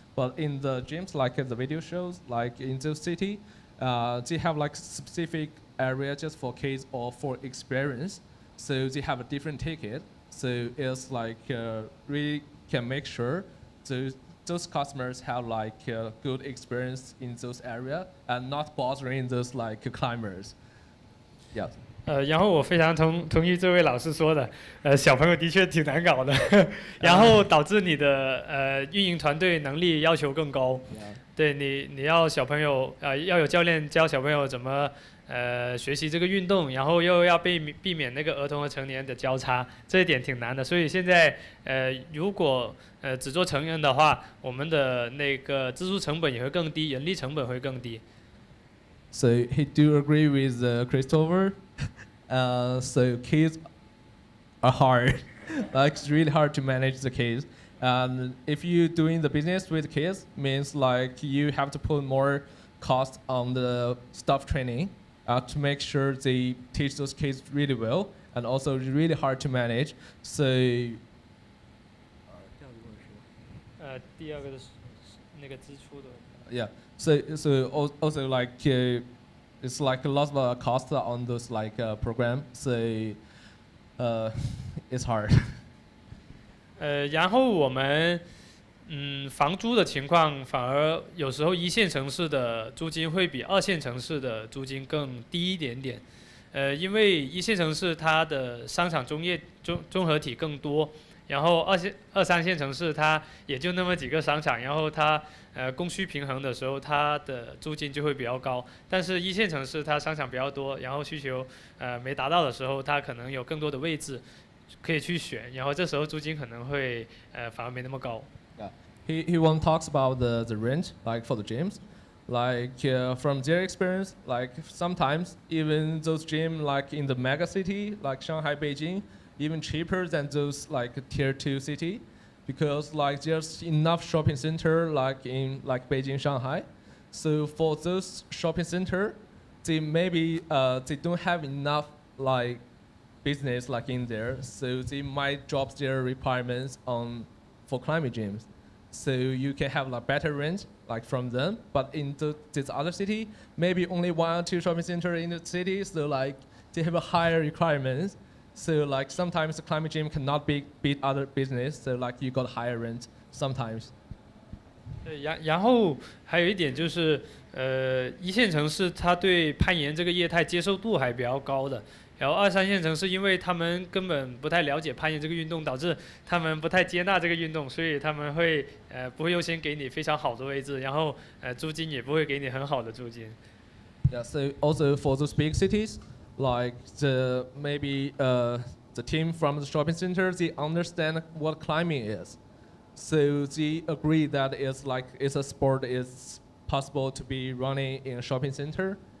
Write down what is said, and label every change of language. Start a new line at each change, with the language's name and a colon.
English: But in the gyms, like the video shows, like in the city, they have like specific area just for kids or for experience. So they have a different ticket. So it's like really can make sure those customers have like good experience in those area and not bothering those like climbers. Yeah.
Chinese: 然后我非常同意这位老师说的，小朋友的确挺难搞的，然后导致你的运营团队能力要求更高。对你要小朋友要有教练教小朋友怎么学习这个运动，然后又要避免那个儿童和成年的交叉，这一点挺难的。所以现在如果只做成人的话，我们的那个支出成本也会更低，人力成本会更低。
English: So he do agree with Christopher. So kids are hard. Like it's really hard to manage the kids. And if you doing the business with kids, means like you have to put more cost on the staff training to make sure they teach those kids really well, and also really hard to manage. So
Chinese: 第二个是那个支出的。
English: Yeah. So also like it's like a lot of cost on those like program. So it's hard.
Chinese: 然后我们房租的情况反而有时候1线城市的租金会比2线城市的租金更低一点点。因为1线城市它的商场综合体更多。然后2、3线城市它也就那么几个商场，然后它供需平衡的时候，它的租金就会比较高。但是1线城市它商场比较多，然后需求没达到的时候，它可能有更多的位置可以去选，然后这时候租金可能会反而没那么高。
English: Yeah. He one talks about the rent like for the gyms. Like from their experience, like sometimes even those gyms like in the mega city like Shanghai, Beijing, even cheaper than those like tier 2 city, because like there's enough shopping center like in like Beijing, Shanghai. So for those shopping center, they maybe they don't have enough like business like in there, so they might drop their requirements on for climbing gyms. So you can have like better rent like from them, but in this other city, maybe only 1 or 2 shopping center in the city, so like they have a higher requirements. So like sometimes the climbing gym cannot beat other business, so like you got higher rent sometimes.
Chinese: 然后还有一点就是1线城市它对攀岩这个业态接受度还比较高的，然后2、3线城市因为他们根本不太了解攀岩这个运动，导致他们不太接纳这个运动，所以他们会不会优先给你非常好的位置，然后租金也不会给你很好的租金。
English: Yeah, so also for those big cities, like maybe the team from the shopping center, they understand what climbing is. So they agree that it's a sport, it's possible to be running in a shopping center.